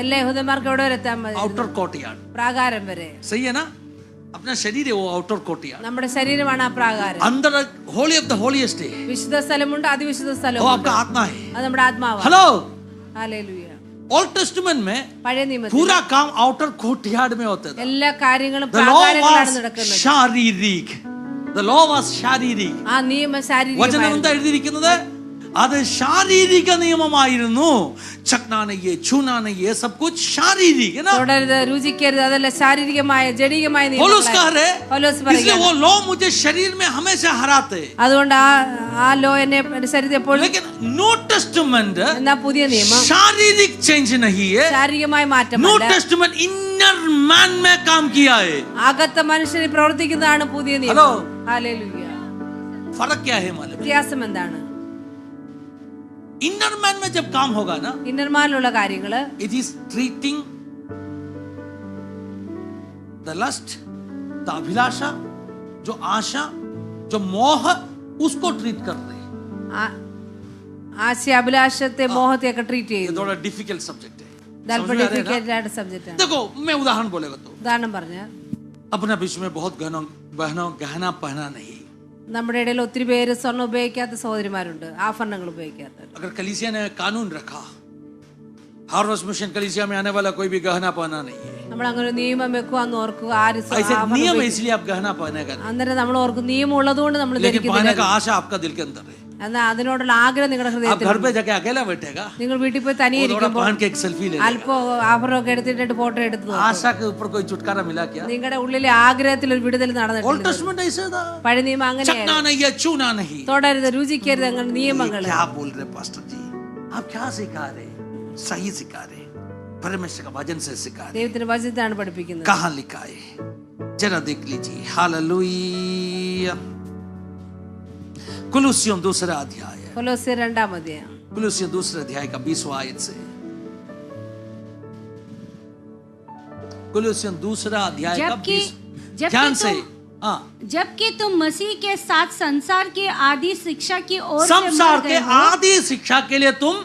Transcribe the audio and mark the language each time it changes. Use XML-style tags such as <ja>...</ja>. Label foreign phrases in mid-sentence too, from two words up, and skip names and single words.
<ml>എല്ലാ യഹൂദന്മാർക്ക് എവിടെ വരെ എത്താൻ മതി?</ml> <en>outer courtyard,</en> <ml>പ്രാകാരം വരെ.</ml> <hi>सही है ना? अपना शरीर है वो</hi> <en>outer courtyard,</en> <ml>നമ്മുടെ ശരീരമാണ് ആ പ്രാകാരം.</ml> <en>अंदर holy of the holiest है,</en> <ml>വിശുദ്ധ സ്ഥലമുണ്ട്, അതിവിശുദ്ധ</ml> <hi>वो</hi> <ml>സ്ഥലമുണ്ട്.</ml> <hi>आपका आत्मा है।</hi> <ml>അത് നമ്മുടെ ആത്മാവാണ്.</ml> <hi>हेलो,</hi> <ml>ഹല്ലേലൂയ.</ml> <en>old testament</en> <hi>में</hi> <ml>പഴയ നിയമത്തിൽ</ml> <hi>पूरा काम</hi> <en>outer courtyard</en> <hi>में होता था।</hi> <ml>എല്ലാ കാര്യങ്ങളും</ml> <en>The law</en> <ml>പ്രാകാരങ്ങളിലാണ്</ml> <en>was</en> <ml>നടക്കുന്നത്.</ml> <en>शारीरिक, the law was शारीरिक.</en> <ml>ആ നിയമം വചനം ശാരീരികമായിരുന്നു. എന്താ എഴുതിയിരിക്കുന്നത്? അത് ശാരീരിക നിയമമായിരുന്നു.</ml> <hi>चखना ना छूना ना सब कुछ शारीरिक है ना?</hi> <ml>തുടരുത്, രുചിക്കരുത്, അതല്ല ശാരീരികമായ ജഡികമായ</ml> <hi>पौलुस कह</hi> <ml>നിയമങ്ങളായിരുന്നു.</ml> <hi>रहे,</hi> <ml>പൗലോസ്</ml> <hi>इसलिए</hi> <ml>പറയുകയാണ്,</ml> <hi>वो लॉ मुझे शरीर में हमेशा हराते।</hi> <ml>അതുകൊണ്ട് ആ ലോ എന്നെ എന്റെ ശരീരത്തിൽ എപ്പോഴും.</ml> <en>लेकिन new testament</en> <ml>എന്നാ പുതിയ നിയമം</ml> <hi>शारीरिक चेंज नहीं है,</hi> <ml>ശാരീരികമായ</ml> <en>न्यू</en> <ml>മാറ്റമല്ല,</ml> <en>testament inner man</en> <hi>में काम किया है।</hi> <ml>അകത്തെ മനുഷ്യന് പ്രവർത്തിക്കുന്നതാണ് പുതിയ ഹലോ. നിയമം. ഹല്ലേലൂയ.</ml> <hi>फर्क क्या है मालूम?</hi> <ml>വ്യത്യാസം എന്താണ്?</ml> <en>inner man</en> <hi>में जब काम होगा ना,</hi> <ml>ഇന്നർമാനിലുള്ള കാര്യങ്ങള്</ml> <en>it is treating the lust, the</en> <hi>अभिलाषा, जो आशा, जो मोह, उसको ट्रीट कर रहे हैं।</hi> <ml>ആശയ അഭിലാഷത്തെ മോഹത്തെയൊക്കെ ട്രീറ്റ്</ml> <hi>ये</hi> <ml>ചെയ്യുന്നു.</ml> <hi>थोड़ा</hi> <en>difficult subject</en> <hi>है।</hi> <ml>അല്പം</ml> <hi>समझ में आ रहा है</hi> <ml>ഡിഫിക്കൽട്ട്</ml> <hi>ना?</hi> <ml>ആയിട്ട് സബ്ജക്റ്റ് ആണ്.</ml> <hi>देखो, मैं उदाहरण बोलेगा तो</hi> <ml>ഉദാഹരണം പറഞ്ഞാൽ</ml> <hi>अपने बीच में बहुत गहना पहना नहीं।</hi> <ml>നമ്മുടെ ഇടയിൽ ഒത്തിരി പേര് സ്വർണ്ണം ഉപയോഗിക്കാത്ത സഹോദരിമാരുണ്ട്, ആഭരണങ്ങൾ ഉപയോഗിക്കാത്ത.</ml> <hi>अगर कलीसिया ने कानून रखा, हार्वेस्ट मिशन कलीसिया में आने वाला कोई भी गहना पहना नहीं है,</hi> <ml>നമ്മൾ അങ്ങനെ ഒരു നിയമം വെക്കുവാന്ന് ഓർക്കുക. ആര്</ml> <hi>ऐसे नियम है इसलिए आप गहना पहनेगा नहीं।</hi> <ml>അന്നേരം നമ്മൾ ഓർക്കും നിയമം ഉള്ളതുകൊണ്ട് നമ്മൾ</ml> <hi>लेकिन पहनने</hi> <ml>ധരിക്കുന്നില്ല.</ml> <hi>का आशा आपका दिल के अंदर है।</hi> <ml>എന്നാൽ അതിനോടുള്ള ആഗ്രഹം നിങ്ങളുടെ</ml> <hi>आप</hi> <ml>ഹൃദയത്തിൽ.</ml> <hi>घर पे जाके अकेला बैठेगा,</hi> <ml>നിങ്ങൾ വീട്ടിൽ പോയി തനിയെ</ml> <hi>वो थोड़ा</hi> <ml>ഇരിക്കുമ്പോൾ</ml> <hi>पहन के एक सेल्फी ले लेगा।</hi> <ml>അല്പം ആഭരണമൊക്കെ എടുത്തിട്ട് ഫോട്ടോ എടുത്ത് നോക്കും.</ml> <hi>आशा के ऊपर कोई छुटकारा मिला क्या?</hi> <ml>നിങ്ങളുടെ ഉള്ളിലെ ആഗ്രഹത്തിൽ ഒരു വിടുതൽ</ml> <en>ओल्ड</en> <ml>നടന്നിട്ടുണ്ട്.</ml> <hi>टेस्टमेंट ऐसे था,</hi> <ml>പഴയ നിയമം അങ്ങനെയായിരുന്നു.</ml> <hi>चखना नहीं है, छूना नहीं।</hi> <ml>തുടരുത്, രുചിക്കരുത്, അങ്ങനെ നിയമങ്ങൾ.</ml> <hi>क्या बोल रहे पास्टर जी? आप क्या सिखा रहे? सही सिखा रहे, परमेश्वर का वचन से सिखा रहे।</hi> <ml>ദൈവത്തിന്റെ വചനത്താണ് പഠിപ്പിക്കുന്നത്.</ml> <hi>कहाँ लिखा है? जरा देख लीजिए। हालेलुया। कुलुस्सियों दूसरा अध्याय, കൊലോസ്യർ 2-ാം അധ്യായം. कुलुस्सियों दूसरे अध्याय का 20वां आयत से, कुलुस्सियों दूसरा अध्याय का जबकि 20 ध्यान से। हाँ, जबकि तुम मसीह के साथ संसार की आदि शिक्षा की ओर से संसार मर के गए हो, आदि शिक्षा के लिए तुम</hi>